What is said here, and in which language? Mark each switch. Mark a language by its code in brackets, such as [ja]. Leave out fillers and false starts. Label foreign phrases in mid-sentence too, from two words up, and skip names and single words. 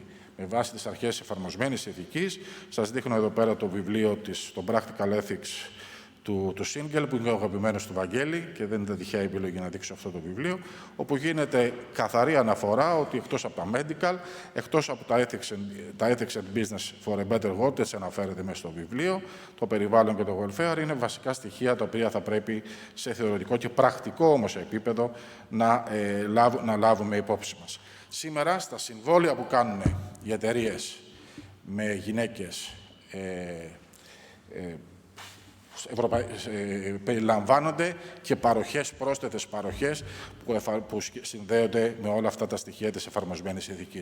[el] Με βάση τις αρχές εφαρμοσμένης ηθικής, σας δείχνω εδώ πέρα το βιβλίο το Practical Ethics του Σίνγκελ, που είναι ο αγαπημένος του Βαγγέλη και δεν ήταν τυχαία επιλογή να δείξω αυτό το βιβλίο, όπου γίνεται καθαρή αναφορά ότι εκτός από τα medical, εκτός από τα [en] ethics and business for a better world, [el] έτσι αναφέρεται μέσα στο βιβλίο, το περιβάλλον και το welfare είναι βασικά στοιχεία τα οποία θα πρέπει σε θεωρητικό και πρακτικό όμως επίπεδο να λάβουμε υπόψη μας. Σήμερα, στα συμβόλαια που κάνουν οι εταιρείες με γυναίκες περιλαμβάνονται και πρόσθετες παροχές που συνδέονται με όλα αυτά τα στοιχεία της εφαρμοσμένης ηθικής.